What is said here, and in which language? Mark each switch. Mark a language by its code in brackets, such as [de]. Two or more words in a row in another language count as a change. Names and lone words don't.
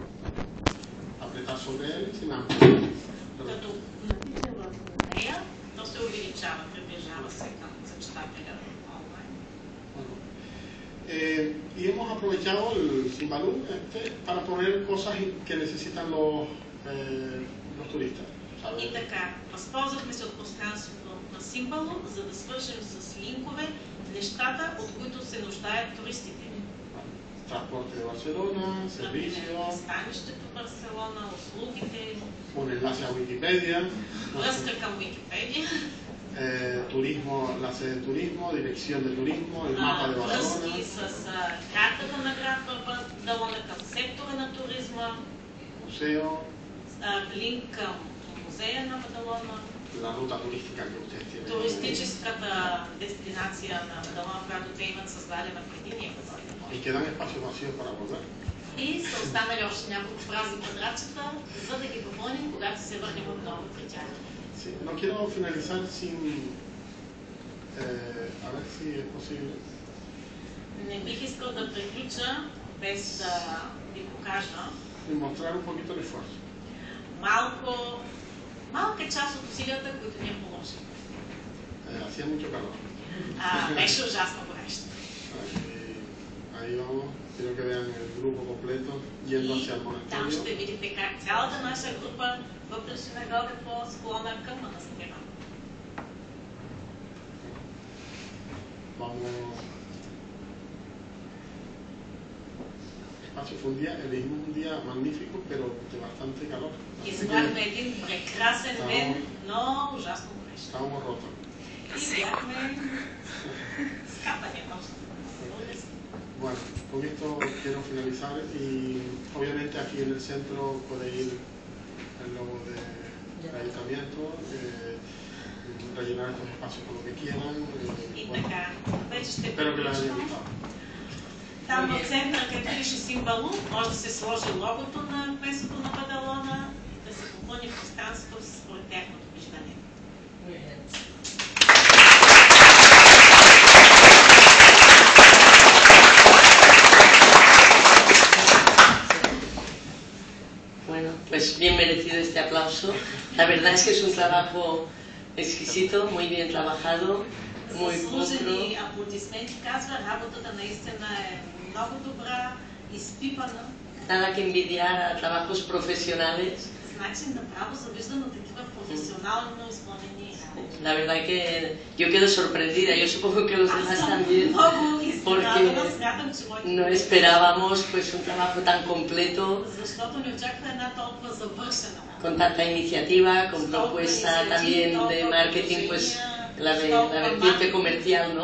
[es] Apretar sobre él sin [bg] Като натиснем върху нея, то се увеличава, приближава се към читателя онлайн. [es] Y hemos aprovechado el Simbalum para poner cosas que necesitan los turistas. [bg] И така, възползвахме се от пространството на Симбало, за да свържем с линкове нещата, от които се нуждаят туристите. [es] Transporte de Barcelona, servicios, [bg] пристанището в Барселона, услугите, [es] un enlace a Wikipedia, [bg] връзка към Википедия, [es] turismo, la sede de turismo, dirección de turismo, el mapa de Barcelona, [bg] връзки с картата на град Бадалона към сектора на туризма, [es] museo, [bg] линк към музея на Бадалона, [es] la ruta turística que ustedes tienen. [bg] туристическата дестинация на Бадалона, която те имат създадена преди ние да дойдем. [es] Y quedan espacios vacíos para volver. [bg] И са останали още няколко празни квадратчета, за да ги попълним, когато се върнем отново при тях. [es] Sí, no quiero finalizar sin, a ver si es posible. [bg] Не бих искал да приключа без да ви покажа [es] Y mostrar un poquito el esfuerzo. [bg] малка част от усилията, които ние положим. [es] Hacía mucho calor. [bg] Беше ужасно горещо. [es] Ahí vamos, quiero que vean el grupo completo yendo hacia el [bg] Там [es] monasterio. [bg] ще видите как цялата наша група въпреки на горе по склона към манастира. [es] Vamos. Fue un día, elegimos un día magnífico, pero de bastante calor. [bg] Избрахме един прекрасен ден, но ужасно горещо. [es] Estábamos rotos. [bg] И бяхме скапани нощ. [es] Bueno, con esto quiero finalizar y obviamente aquí en el centro puede ir el logo del ayuntamiento, rellenar estos espacios con lo que quieran. [bg] И така, вече ще [es] Espero que les haya [bg] приключвам. [es] gustado. [bg] Там в центъра, където пише Симбало, може да се сложи логото на местото на Бадалона, да се попълни пространството според тяхното виждане. [es] Bueno, pues bien merecido este aplauso. La verdad es que es un trabajo exquisito, muy bien trabajado, muy pulcro. [bg] Заслужени аплодисменти, казва, работата наистина е много добра, изпипана. [es] Nada que envidiar a trabajos profesionales. [bg] Значи направо завиждам на такива професионално изпълнени работи. [es] La verdad que yo quedo sorprendida, yo supongo que los demás también, porque no esperábamos pues un trabajo tan completo, [bg] Защото не очаква една толкова завършена. [es] con tanta iniciativa, con propuesta también de marketing, pues la vertiente comercial, ¿no?